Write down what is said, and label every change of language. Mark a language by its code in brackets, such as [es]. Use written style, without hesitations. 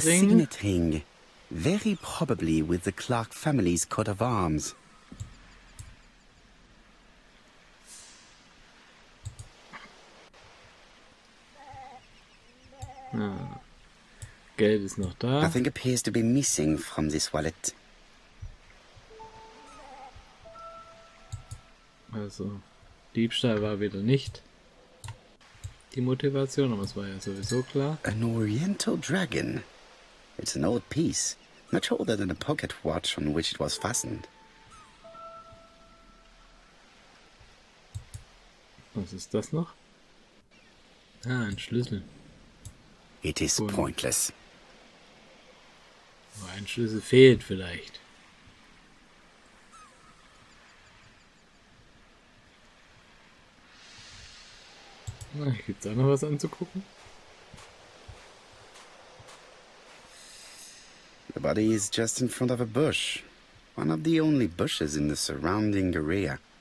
[en] signet ring, very probably with the Clark family's coat of arms. [de] Ah. Geld ist noch da. [en] Nothing appears to be missing from this wallet. [de] Also, Diebstahl war wieder nicht die Motivation, aber es war ja sowieso klar. [en] An oriental dragon. It's an old piece, much older than the pocket watch on which it was fastened. [de] Was ist das noch? Ah, ein Schlüssel. [en] It is Cool. pointless. [de] Aber ein Schlüssel fehlt vielleicht. Gibt es auch noch was anzugucken? [en] The body is just in front of a bush. One of the only bushes in the surrounding area.